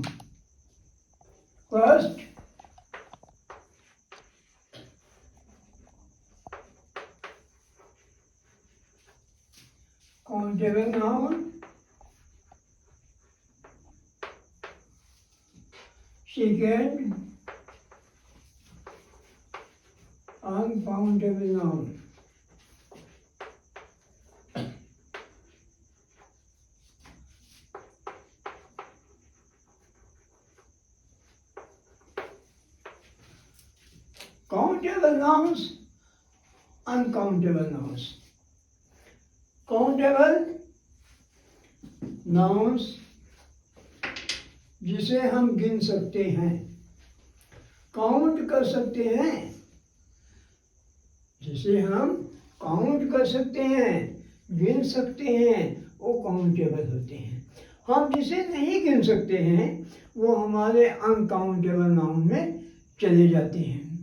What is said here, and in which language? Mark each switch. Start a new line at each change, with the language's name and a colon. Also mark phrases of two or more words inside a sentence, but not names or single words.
English: first, countable noun, second uncountable noun। Countable nouns, uncountable nouns। Countable nouns
Hindi: जिसे हम गिन सकते हैं, काउंट कर सकते हैं, जिसे हम काउंट कर सकते हैं, गिन सकते हैं, वो काउंटेबल होते हैं। हम जिसे नहीं गिन सकते हैं वो हमारे
English: uncountable noun
Hindi: में चले जाते हैं।